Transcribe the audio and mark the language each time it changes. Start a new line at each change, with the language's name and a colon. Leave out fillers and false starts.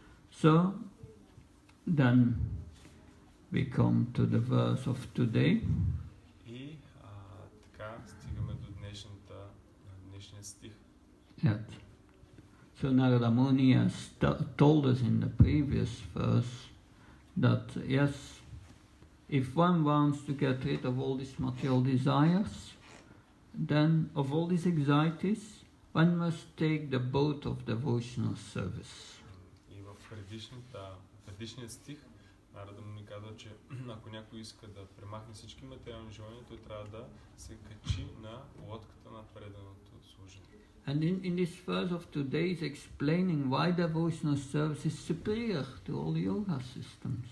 English: So, then we come to the verse of today.
Bulgarian: И така стигаме до днешния стих.
English: Yes. So Narada Muni has told us in the previous verse that yes, if one wants to get rid of all these material desires, then of all these anxieties, one must take the boat of devotional service.
Bulgarian: И в предишният стих Нарада Муни казва, че ако някой иска да премахне всички материални желания, той трябва да се качи на лодката на преданото служение.
English: And in this verse of today is explaining why devotional service is superior to all the yoga systems.